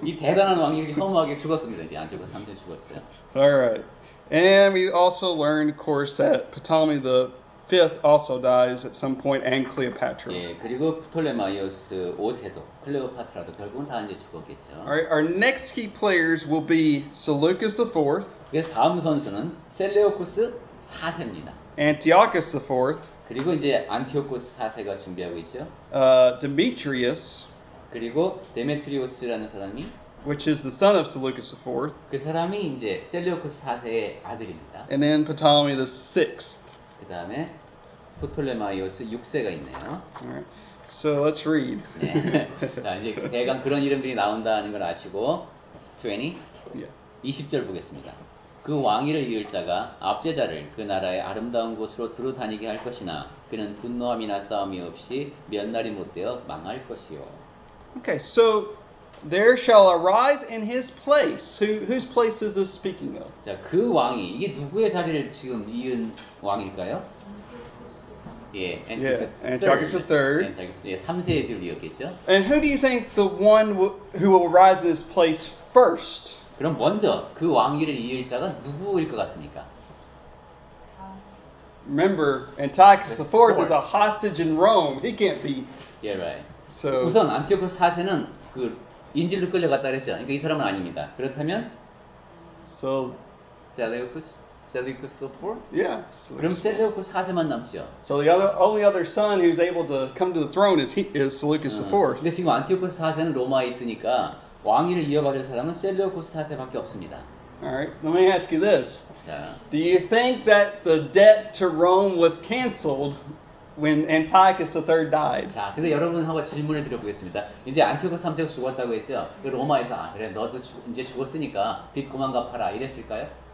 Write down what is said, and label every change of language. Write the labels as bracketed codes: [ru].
[ko] 이 대단한 왕이 이렇게 허무하게 죽었습니다. 이제 안티오코스 3세 죽었어요. [en] All right. And we also learned, of course, that Ptolemy V also dies at some point, and Cleopatra. [ko] 예, 그리고 프톨레마이오스 5세도 클레오파트라도 결국은 다 이제 죽었겠죠. [en] All right. Our next key players will be Seleucus IV, [ko] 그래서 다음 선수는 셀레오코스 4세입니다. [en] Antiochus IV, [ko] 그리고 이제 안티오코스 4세가 준비하고 있죠. [en] Demetrius, [ko] 그리고 데메트리오스라는 사람이 [en] which is the son of Seleucus IV, [ko] 그 사람이 이제 셀레오코스 4세의 아들입니다. [en] and then Ptolemy VI. [ko] 그 다음에 프톨레마이오스 6세가 있네요. [en] All right. So let's read. [ko] 네. 자, 이제 대강 그런 이름들이 나온다는 걸 아시고 20, [en] Yeah. [ko] 20절 보겠습니다. 그 왕위를 이을 자가 압제자를 그 나라의 아름다운 곳으로 두루 다니게 할 것이나 그는 분노함이나 싸움이 없이 몇 날이 못되어 망할 것이요. [en] Okay, so there shall arise in his place. Whose place is this speaking of? [ko] 자, 그 왕이 이게 누구의 자리를 지금 이은 왕일까요? 예, [en] Antiochus III. [ko] 예, 3세의 뒤이었겠죠. [en] And who do you think the one who will rise in his place first? [ko] 그럼 먼저 그 왕위를 이을 자가 누구일 것 같습니까? [en] Remember, Antiochus That's IV four. is a hostage in Rome. He can't be. Yeah, right. So [ko] 우선 안티오코스 4세는 그 인질로 끌려갔다 그랬죠. 그러니까 이 사람은 아닙니다. 그렇다면 셀레우쿠스 4? [en] yeah. [ko] 그럼 셀레우쿠스 4세만 남죠. [en] So the only other son who's able to come to the throne is Seleucus IV. [ko] 근데 지금 안티오코스 4세는 로마에 있으니까 왕위를 이어받을 사람은 셀레우코스 4세밖에 없습니다. [en] All right. Let me ask you this. [ko] 자, [en] Do you think that the debt to Rome was canceled when Antiochus III died? [ko] 자, 그래서 여러분하고 질문을 드려보겠습니다. 이제 안티오코스 3세가 죽었다고 했죠. 그 로마에서 그래 너도 이제 죽었으니까 빚 그만 갚아라 이랬을까요?